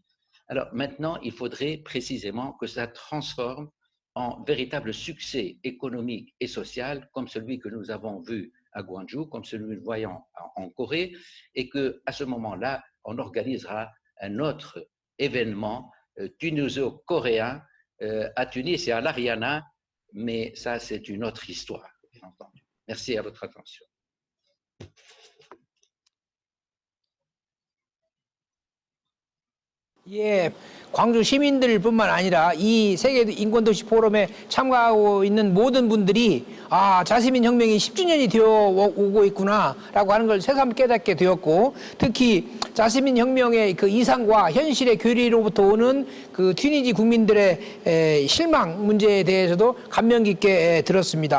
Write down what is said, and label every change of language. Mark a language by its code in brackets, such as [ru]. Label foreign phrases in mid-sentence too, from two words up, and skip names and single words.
[fr] Alors maintenant, il faudrait précisément que ça transforme en véritable succès économique et social, comme celui que nous avons vu à Gwangju, comme celui que nous voyons en Corée, et qu'à ce moment-là, on organisera un autre événement tuniso-coréen à Tunis et à l'Ariana, mais ça, c'est une autre histoire, bien entendu. Merci à votre attention. [ko] 예, 광주 시민들뿐만 아니라 이 세계 인권도시 포럼에 참가하고 있는 모든 분들이 자시민 혁명이 10주년이 되어 오고 있구나라고 하는 걸 새삼 깨닫게 되었고, 특히 자시민 혁명의 그 이상과 현실의 괴리로부터 오는 그 튀니지 국민들의 실망 문제에 대해서도 감명 깊게 들었습니다.